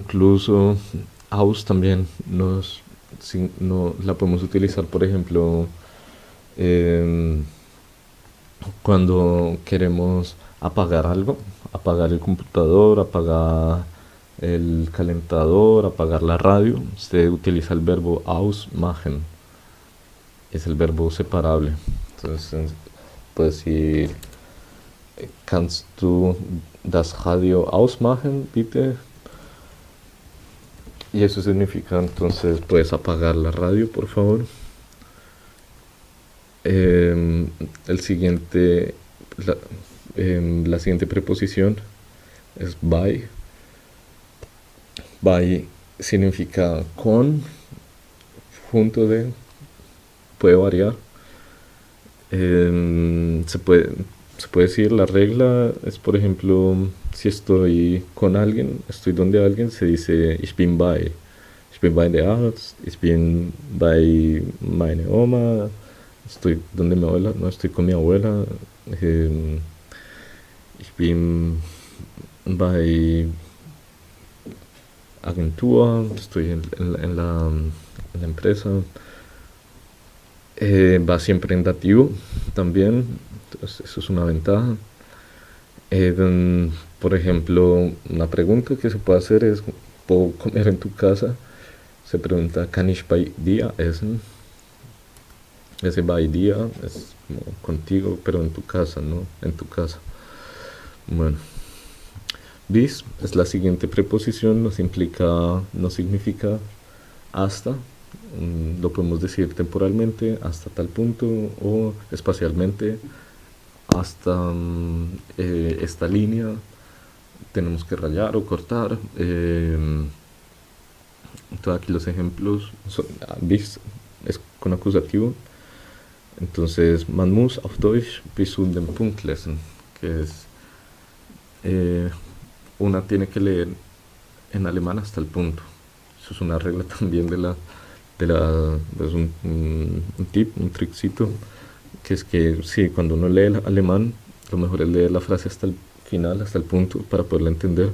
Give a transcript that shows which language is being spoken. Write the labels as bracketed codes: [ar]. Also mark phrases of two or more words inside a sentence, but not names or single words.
[es] Y incluso Aus también no, la podemos utilizar, por ejemplo, em, cuando queremos apagar algo, apagar el computador, apagar el calentador, apagar la radio, se utiliza el verbo ausmachen, es el verbo separable. Entonces, puedes decir, [de] kannst du das Radio ausmachen, bitte? [es] Y eso significa, entonces, puedes apagar la radio, por favor. El siguiente, la, la siguiente preposición es by. By significa con, junto de, puede variar. Se puede decir, la regla es, por ejemplo, si estoy con alguien, estoy donde alguien, se dice [de] ich bin bei. Ich bin bei der Arzt, ich bin bei meine Oma, [es] estoy donde mi abuela, no estoy con mi abuela, [de] ich bin bei Agentur, [es] estoy en la empresa. Va siempre en dativo también, entonces eso es una ventaja. Por ejemplo, una pregunta que se puede hacer es, ¿puedo comer en tu casa? Se pregunta, [de] ¿kann ich bei dir essen? [es] Ese [de] bei dir [es] es como contigo, pero en tu casa, ¿no? En tu casa. Bueno, bis es la siguiente preposición, nos significa hasta. Lo podemos decir temporalmente, hasta tal punto, o espacialmente, hasta esta línea tenemos que rayar o cortar. Entonces aquí los ejemplos son, bis es con acusativo, entonces [de] man muss auf Deutsch bis zu dem Punkt lesen, [es] que es una tiene que leer en alemán hasta el punto. Eso es una regla también es un tip, un trickcito, que es que sí, cuando uno lee el alemán, lo mejor es leer la frase hasta el final, hasta el punto, para poderla entender.